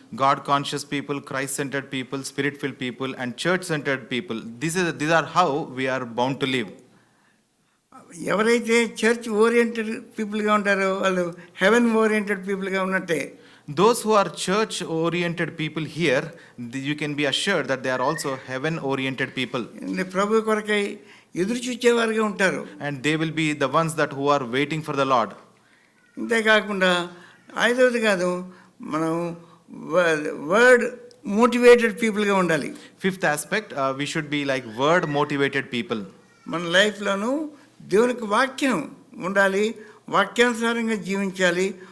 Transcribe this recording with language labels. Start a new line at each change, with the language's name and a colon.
English: God conscious people, Christ centered people, spirit filled people and church centered people. These are how we are bound to live.
Telugu: ఎవరైతే church oriented పీపుల్గా ఉంటారో వాళ్ళు haven oriented పీపుల్గా ఉన్నట్టే.
English: Those who are church oriented people here, you can be assured that they are also heaven oriented people.
Telugu: ప్రభు కొరకై ఎదురు చూచేవారుగా ఉంటారు.
English: And they will be the ones that who are waiting for the Lord.
Telugu: ఇంతేకాకుండా ఐదవది కాదు, మనం word motivated పీపుల్గా ఉండాలి.
English: Fifth aspect, we should be like word motivated people.
Telugu: మన లైఫ్లోనూ దేవునికి వాక్యం ఉండాలి, వాక్యానుసారంగా జీవించాలి.